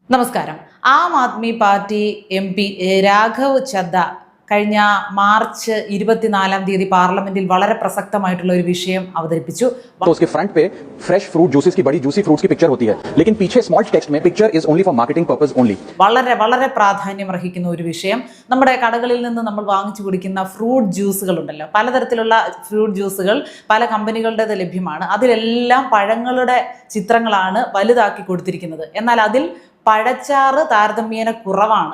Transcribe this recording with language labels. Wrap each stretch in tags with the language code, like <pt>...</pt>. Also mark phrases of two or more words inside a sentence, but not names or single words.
<ml>നമസ്കാരം. ആം ആദ്മി പാർട്ടി MP രാഘവ് ചദ്ദ കഴിഞ്ഞ മാർച്ച് 24-ാം തീയതി പാർലമെന്റിൽ വളരെ പ്രസക്തമായിട്ടുള്ള ഒരു വിഷയം അവതരിപ്പിച്ചു.</ml> <hi>तो उसके फ्रंट पे</hi> <en>fresh fruit juices</en> <hi>की बड़ी</hi> <en>juicy fruits</en> <hi>की पिक्चर होती है, लेकिन पीछे</hi> <en>small text</en> <hi>में</hi> <en>picture is only for marketing purpose only.</en> <ml>വളരെ പ്രാധാന്യം അർഹിക്കുന്ന ഒരു വിഷയം. നമ്മുടെ കടകളിൽ നിന്ന് നമ്മൾ വാങ്ങിച്ചു കുടിക്കുന്ന</ml> <en>fruit juices</en> <ml>ഉണ്ടല്ലോ, പലതരത്തിലുള്ള</ml> <en>fruit juices</en> <ml>പല കമ്പനികളുടേത് ലഭ്യമാണ്. അതിലെല്ലാം പഴങ്ങളുടെ ചിത്രങ്ങളാണ് വലുതാക്കി കൊടുത്തിരിക്കുന്നത്. എന്നാൽ അതിൽ പഴച്ചാറ് താരതമ്യേന കുറവാണ്.</ml>